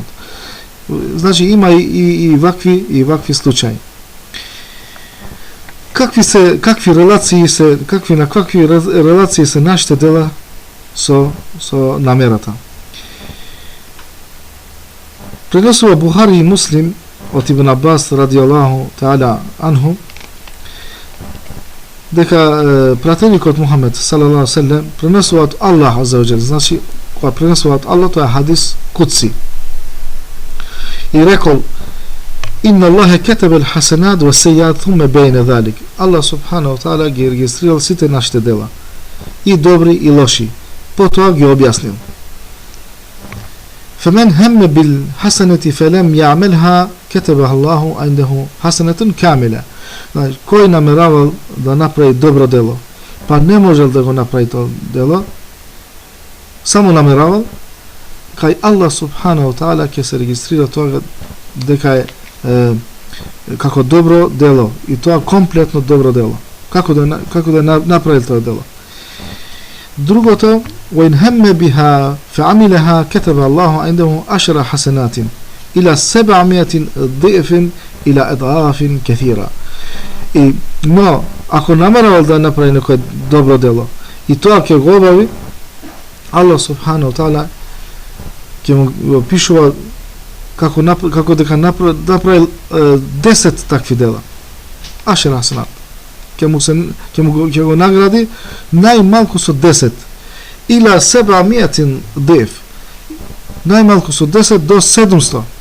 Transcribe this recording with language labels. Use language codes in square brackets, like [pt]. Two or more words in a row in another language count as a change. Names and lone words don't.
[mk] Значи, има и вакви случаи. Какви релации се нашите дела со намерата. Пренесува Бухари и Муслим од Ибн Аббас [ar] رضي الله تعالى عنه [mk] дека пратеникот Мухамед [ar] صلى الله عليه وسلم [mk] пренесува од Аллах [ar] عز وجل. [mk] Значи, кога пренесува од Аллах, тоа е хадис кудси. И рекол: [ar] إن الله كتب الحسنات والسيئات ثم بين ذلك. [mk] Аллах [ar] سبحانه وتعالى [mk] ги регистрирал сите нашите дела, и добри и лоши. Потоа ги објаснил. [ar] فمن هم بالحسنة فلم يعملها كتبها الله عنده حسنة كاملة. [mk] Кој намеравал да направи добро дело, па не можел да го направи тоа дело, само намеравал, кај Аллах [ar] سبحانه وتعالى [mk] ќе се регистрира тоа дека е како добро дело, и тоа комплетно добро дело. Како да направи тоа дело. Другото, [ar] وإن هم بها فعملها كتب الله عنده 10 حسنات إلى 700 ضعف إلى أضعاف كثيرة. [mk] Но ако намерувал да направи некое добро дело и тоа ќе го обави, Аллах [ar] سبحانه وتعالى [mk] ќе му пишува како дека направил 10 такви дела. [ar] 10 حسنات. [mk] Ќе го награди најмалку со 10. [ar] إلى 700 ضعف. [mk] Најмалку со 10 до 700.